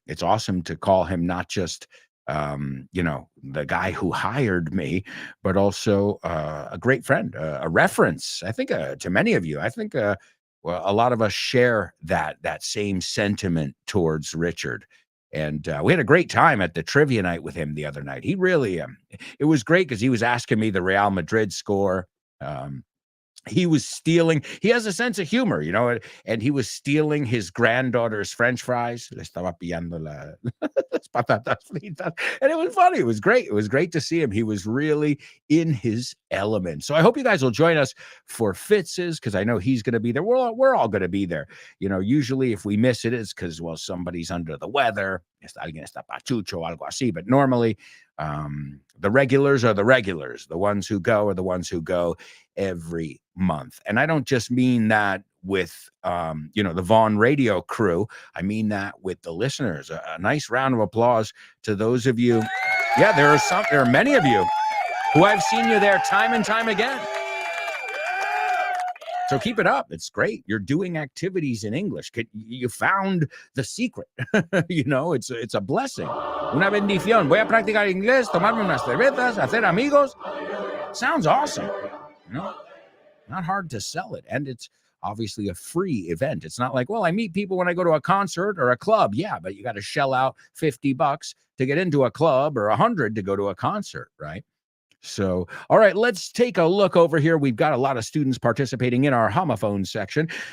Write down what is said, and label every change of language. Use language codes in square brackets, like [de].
[en] It's awesome to call him not just the guy who hired me, but also a great friend, a reference, I think, to many of you. I think well, a lot of us share that same sentiment towards Richard. And we had a great time at the trivia night with him the other night. He really, it was great because he was asking me the Real Madrid score. He was stealing. He has a sense of humor, and he was stealing his granddaughter's French fries. [es] Le estaba pillando las patatas fritas. [en] And it was funny. It was great. It was great to see him. He was really in his element. So I hope you guys will join us for Fitz's, because I know he's going to be there. We're all going to be there. Usually if we miss it, it's because, somebody's under the weather. [es] Alguien está pachucho, algo así. [en] But normally, the regulars are the regulars. The ones who go are the ones who go every month. And I don't just mean that with, the Vaughan Radio crew. I mean that with the listeners. A nice round of applause to those of you. Yeah, there are many of you who I've seen you there time and time again. So keep it up. It's great. You're doing activities in English. You found the secret. It's a blessing. [es] Una bendición. Voy a practicar inglés, tomarme unas cervezas, hacer amigos. [en] Sounds awesome. Not hard to sell it. And it's obviously a free event. It's not like, I meet people when I go to a concert or a club. Yeah, but you got to shell out $50 to get into a club or $100 to go to a concert, right? So, all right, let's take a look over here. We've got a lot of students participating in our homophone section.